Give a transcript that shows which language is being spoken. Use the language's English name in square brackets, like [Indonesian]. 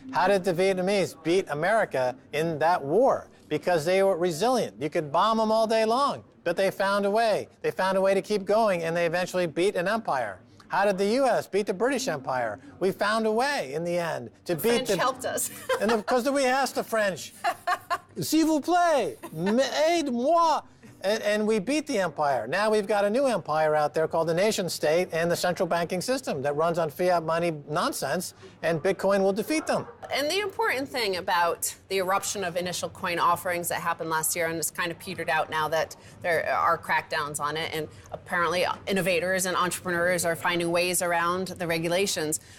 [English] How did the Vietnamese beat America in that war? Because they were resilient. You could bomb them all day long, but they found a way. They found a way to keep going, and they eventually beat an empire. How did the U.S. beat the British Empire? We found a way in the end to beat the French helped us. And because we asked the French, [French] s'il vous plaît, aide-moi. [English] And we beat the empire. Now we've got a new empire out there called the nation state and the central banking system that runs on fiat money nonsense, and Bitcoin will defeat them. And the important thing about the eruption of initial coin offerings that happened last year and it's kind of petered out now that there are crackdowns on it, and apparently innovators and entrepreneurs are finding ways around the regulations.